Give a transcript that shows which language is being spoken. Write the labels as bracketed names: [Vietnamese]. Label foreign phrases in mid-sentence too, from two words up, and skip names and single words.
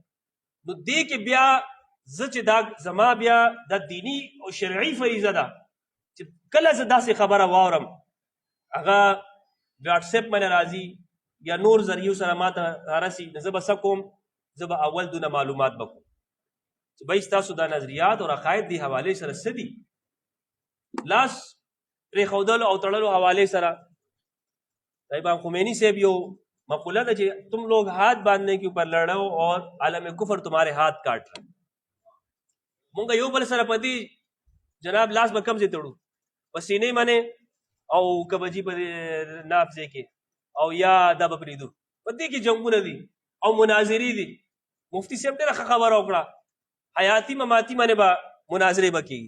[Pashto] نو دې کې بیا زه چې دا زما بیا د دینی او شرعي فریضه ده چې کله زه داسې خبره واورم هغه واټساپ باندې راځي یا نور ذریعو سره ما ته راسي، نو زه به څه کوم؟ زه به اول دونه معلومات به کوم چې بھائی ستاسو دا نظریات او عقاید دې حوالې سره څه دي. لاس پرېښودلو او تړلو حوالې سره د امام خمینی صاحب یو مقوله ده چې [Urdu] تم لوگ ہاتھ باندھنے کے اوپر لڑو اور عالم کفر تمہارے ہاتھ کاٹ رہا. [Pashto] مونږ یو بل سره په دې جناب لاس به کم ځای تړو، په سینې باندې او کبجي په ناف ځای کې او یا دا به پرېږدو. په دې کې جنګونه دي او مناظرې دي. مفتي صاحب ډېره ښه خبره وکړه، حیاتي مماتي باندې به مناظرې به کېږي.